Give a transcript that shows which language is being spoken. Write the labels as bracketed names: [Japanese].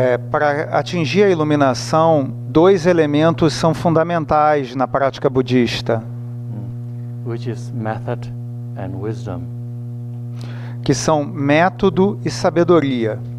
[Portuguese] Para atingir a iluminação, 2 elementos são fundamentais na prática budista, [English] which is method and wisdom. [Portuguese] Que são método e sabedoria.